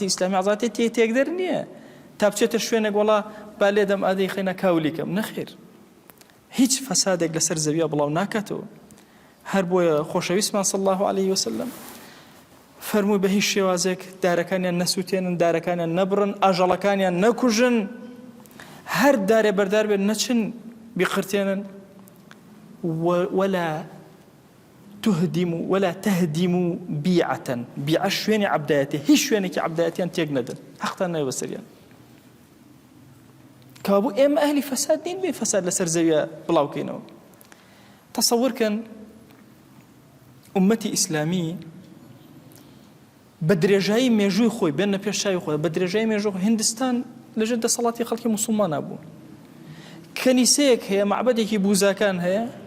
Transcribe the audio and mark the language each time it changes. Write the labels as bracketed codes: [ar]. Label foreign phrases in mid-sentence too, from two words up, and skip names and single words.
[ckb] ئیسلامی حەضارەتی تێکدەر نییە تا بچێتە شوێنێک وەڵا با لێدەم ئادەی خەینە کاولیکەم نەخێر هیچ فەسادێک لەسەر زەویە بڵاو ناکاتەوە هەر بۆیە خۆشەویستمان [ar] صلی الله عليه وسلم [ckb] فەرمووی بە هیچ شێوازێک دارەکانیان نەسووتێنن دارەکانیان نەبڕن ئاژەڵەکانیان نەکوژن هەر دارێ بەردار بێن نەچن بیقرتێنن [ar] ولا تهدموا بيعة بيعة [ckb] شوێنی عەبدایەتێ هیچ شوێنێکی عەبدایەتیان تێک نەدەن حەقتان نایە بەسەریان کەوابوو ئێمە ئەهلی فەساد نین بێ فەساد لەسەر زەویە بڵاوکەینەوە تەسەوورکەن ئومەتی ئیسلامی بە درێژایی مێژووی خۆی بێنە پێش چاوی خۆی بە درێژایی مێژووی هیندستان لەژێر دەسەڵاتی خەڵکی موسڵمانە بوو کەنیسەیەک هەیە معبەدێکی بوزاکان هەیە